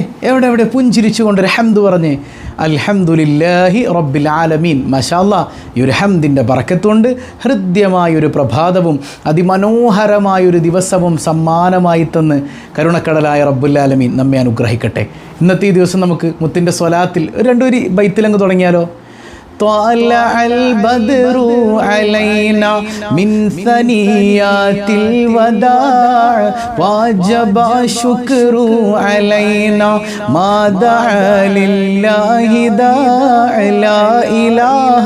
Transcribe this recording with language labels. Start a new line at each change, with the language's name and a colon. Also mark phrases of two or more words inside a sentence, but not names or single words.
Malayalam: എവിടെ പുഞ്ചിരിച്ചു കൊണ്ടൊരു ഹംദ് പറഞ്ഞ്
Arabic: الحمد لله رب العالمين. ما شاء الله,
Malayalam: ഈ ഒരു ഹംദിൻ്റെ ബറക്കത്തുകൊണ്ട് ഹൃദ്യമായൊരു പ്രഭാതവും അതിമനോഹരമായൊരു ദിവസവും സമ്മാനമായി തന്ന് കരുണക്കടലായ
Arabic: رب العالمين
Malayalam: നമ്മെ അനുഗ്രഹിക്കട്ടെ. ഇന്നത്തെ ഈ ദിവസം നമുക്ക് മുത്തിൻ്റെ സ്വലാത്തിൽ 2 ബൈത്തിലങ്ങ് തുടങ്ങിയാലോ?
Arabic: طلع البدر علينا من ثنيات الوداع وجب الشكر علينا ما دعا لله داع لا إله